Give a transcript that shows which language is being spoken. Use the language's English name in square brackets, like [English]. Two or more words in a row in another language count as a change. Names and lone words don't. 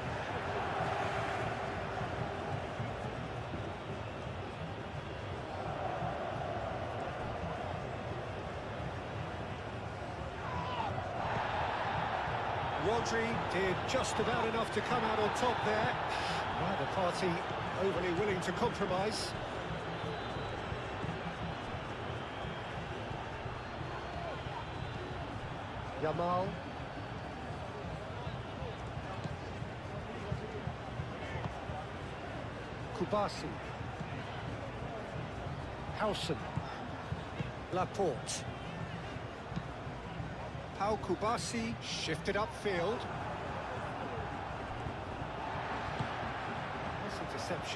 [English] Rodri did just about enough to come out on top there. Neither party overly willing to compromise. Yamal. Kubasi. Hausen. Laporte. Pau Kubasi shifted upfield. Nice interception.